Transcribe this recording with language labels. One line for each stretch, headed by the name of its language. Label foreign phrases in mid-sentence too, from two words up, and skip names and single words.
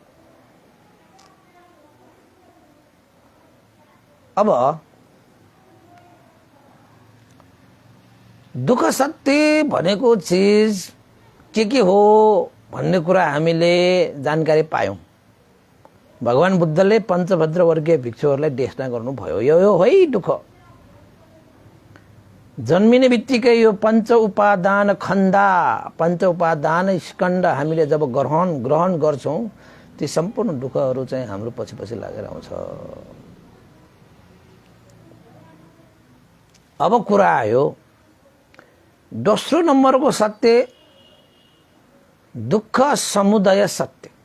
Nepali: अब दुःख सत्य भनेको चिज के हो भन्ने कुरा हामीले जानकारी पायौं। भगवान बुद्धले पञ्चभद्र वर्गीय भिक्षुहरूलाई देशना गर्नुभयो। यो है दुःख। जन्मिने बित्तिकै यो पञ्च उपादान खण्डा, पञ्च उपादान स्कन्द हामीले जब ग्रहण गर्छौं ती सम्पूर्ण दुःखहरू चाहिँ हाम्रो पछि पछि लागेर आउँछ। अब कुरा आयो दोस्रो नम्बरको सत्य, दुःख समुदय सत्य।